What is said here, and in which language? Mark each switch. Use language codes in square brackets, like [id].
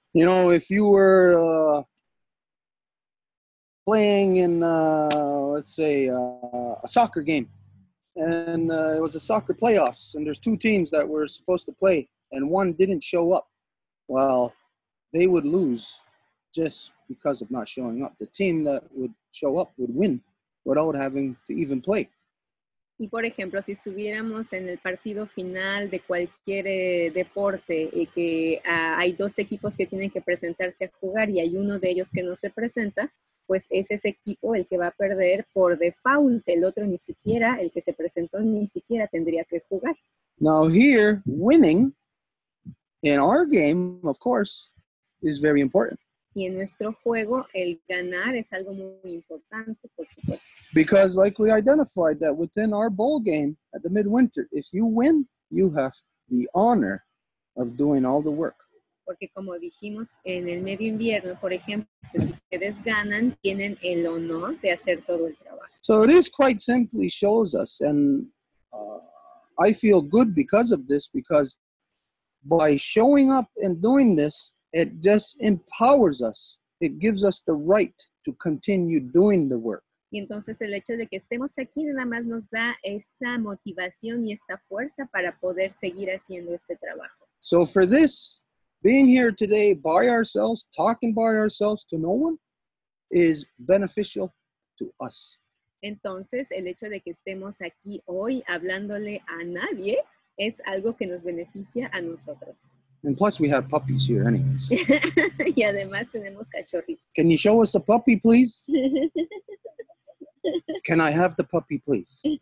[en] You know, if you were playing in, let's say, a soccer game, and it was a soccer playoffs, and there's two teams that were supposed to play, and one didn't show up, well, they would lose just because of not showing up. The team that would show up would win without having to even play. [es] Y por ejemplo, si estuviéramos en el partido final de cualquier deporte y que hay dos equipos que tienen que presentarse a jugar y hay uno de ellos que no se presenta, pues es ese equipo el que va a perder por default. El otro ni siquiera, el que se presentó, ni siquiera tendría que jugar. [en] Now here, winning in our game, of course, is very important. [es] Y en nuestro juego, el ganar es algo muy importante, por supuesto. [en] Because like we identified that within our bowl game at the midwinter, if you win, you have the honor of doing all the work. [es] Porque como dijimos en el medio invierno, por ejemplo, si ustedes ganan, tienen el honor de hacer todo el trabajo. [en] So this quite simply shows us, and I feel good because of this, because by showing up and doing this, it just empowers us. It gives us the right to continue doing the work. [es] Y entonces el hecho de que estemos aquí nada más nos da esta motivación y esta fuerza para poder seguir haciendo este trabajo. [en] So for this, being here today by ourselves, talking by ourselves to no one, is beneficial to us. [es] Entonces, el hecho de que estemos aquí hoy hablándole a nadie es algo que nos beneficia a nosotros. [en] And plus we have puppies here anyways. [es] Y además tenemos cachorritos. [en] Can you show us a puppy, please? Can I have the puppy, please?